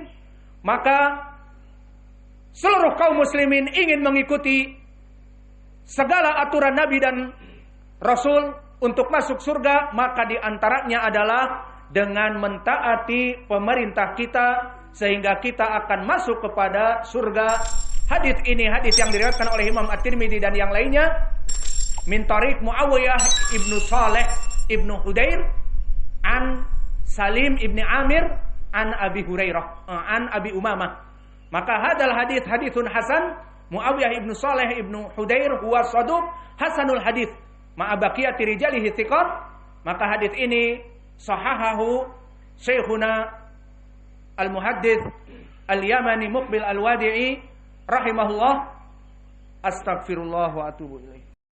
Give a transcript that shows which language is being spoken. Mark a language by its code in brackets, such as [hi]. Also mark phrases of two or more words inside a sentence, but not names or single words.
[id] Maka seluruh kaum muslimin ingin mengikuti segala aturan Nabi dan Rasul untuk masuk surga, maka di antaranya adalah dengan mentaati pemerintah kita, sehingga kita akan masuk kepada surga. Hadis ini hadis yang diriwayatkan oleh Imam At-Tirmidzi dan yang lainnya [ar] من طريق معاوية ابن صالح ابن حدير عن سالم ابن عامر عن أبي هريرة عن أبي أمامة. Maka هذا الحديث حديث حسن. معاوية ابن صالح ابن حدير هو صدوق حسن الحديث مع بقية رجاله ثقات. [id] Maka hadis ini sahahahu Syekhuna Al-Muhaddits Al-Yamani Muqbil Al-Wadi'i rahimahullah. [ar] أستغفر الله وأتوب إليه.